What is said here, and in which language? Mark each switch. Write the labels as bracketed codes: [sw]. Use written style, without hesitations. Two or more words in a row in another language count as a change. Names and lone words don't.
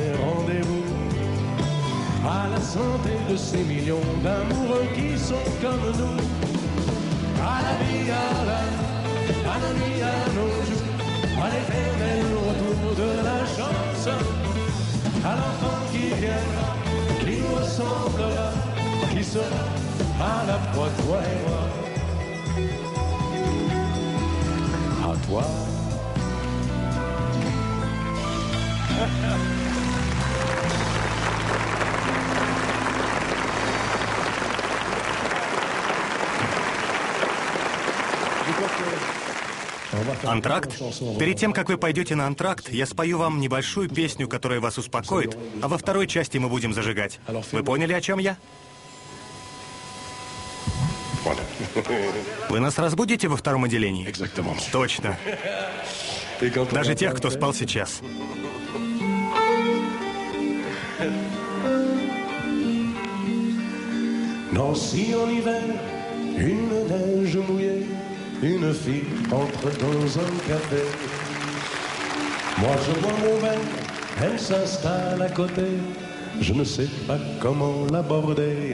[fr] rendez-vous, à la santé de ces millions d'amoureux qui sont comme nous, à la vie, à nos nuits, à nos jours, à l'éternel retour de la chance, à l'enfant qui viendra, qui nous ressemblera, qui sera à la fois toi et moi. À toi. [ru] Антракт? Перед тем, как вы пойдете на антракт, я спою вам небольшую песню, которая вас успокоит, а во второй части мы будем зажигать. Вы поняли, о чем я? Вы нас разбудите во втором отделении? Точно. Даже тех, кто спал сейчас. [fr] Nancy en hiver, une neige mouillée, une fille entre dans un café. Moi je bois mon verre, elle s'installe à côté, je ne sais pas comment l'aborder.